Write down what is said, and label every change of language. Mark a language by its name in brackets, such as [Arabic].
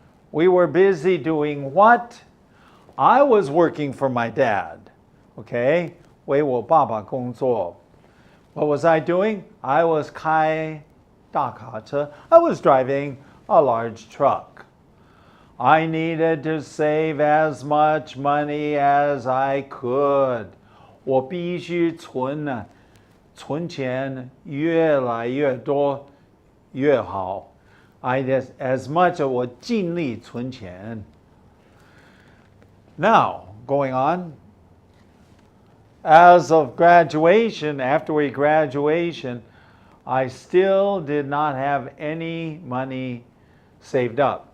[English] We were busy doing what? I was working for my dad, okay? [Chinese] 为我爸爸工作. [English] What was I doing? I was [Chinese] 开大卡车. [English] I was driving a large truck. I needed to save as much money as I could. [Chinese] 我必须存钱越来越多越好. [English] As much as [Chinese] 我尽力存钱. [English] Now, going on, as of graduation, after we graduation, I still did not have any money saved up.